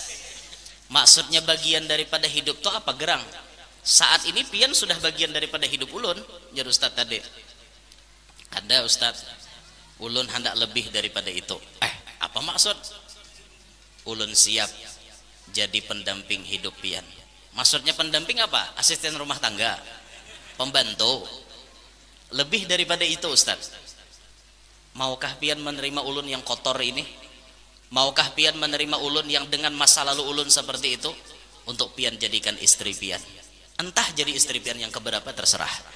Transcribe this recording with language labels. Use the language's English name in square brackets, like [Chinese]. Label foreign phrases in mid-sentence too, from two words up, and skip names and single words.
[Indonesian] Maksudnya bagian daripada hidup tuh apa gerang? Saat ini pian sudah bagian daripada hidup ulun, jar Ustaz tadi. Ada Ustaz, ulun hendak lebih daripada itu. Apa maksud? Ulun siap jadi pendamping hidup pian. Maksudnya pendamping apa? Asisten rumah tangga, pembantu. Lebih daripada itu Ustaz. Maukah pian menerima ulun yang kotor ini? Maukah pian menerima ulun yang dengan masa lalu ulun seperti itu? Untuk pian jadikan istri pian. Entah jadi istri pian yang keberapa terserah.